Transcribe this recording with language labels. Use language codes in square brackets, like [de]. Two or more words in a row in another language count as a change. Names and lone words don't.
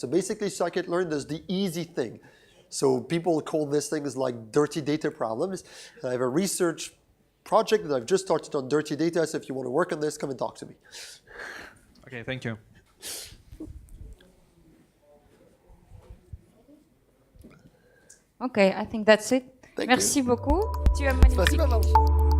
[en] So basically, scikitlearn does the easy thing. So people call these things like dirty data problems. I have a research project that I've just started on dirty data, so if you want to work on this, come and talk to me. Okay, thank you. Okay, I think that's it. Thank [fr] Merci [en] you. [fr] beaucoup. Tu es magnifique. [ru] Спасибо вам.